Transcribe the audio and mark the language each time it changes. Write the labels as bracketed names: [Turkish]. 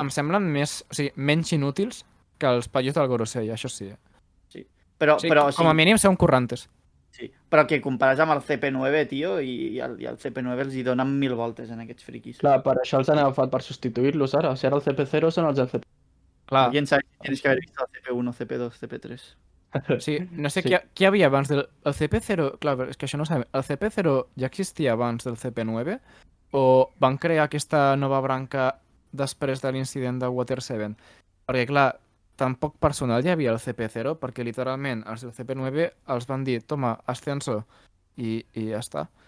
[Catalan] Em semblen menys inútils que els paios del Gorosei, això sí. Sí. Però com a mínim són currantes. Sí, però que compares amb el CP9, tio, i el CP9 els hi donen 1000 voltes en aquests friquis. Clar, per això els han agafat per substituir-los ara. Si ara el CP0 són els del CP. Clar, [Spanish] Quién sabe si tienes que haber visto el CP1, CP2, CP3. [Catalan] sí, no sé Sí. què hi havia abans del el CP0. Clar, però és que això no ho sabem. El CP0 ja existia abans del CP9 o van crear aquesta nova branca després de l'incident de Water 7? Perquè, clar, tan poc personal hi havia al CP0 perquè literalment els del CP9 els van dir [Spanish] toma, ascenso [Catalan] i ja està.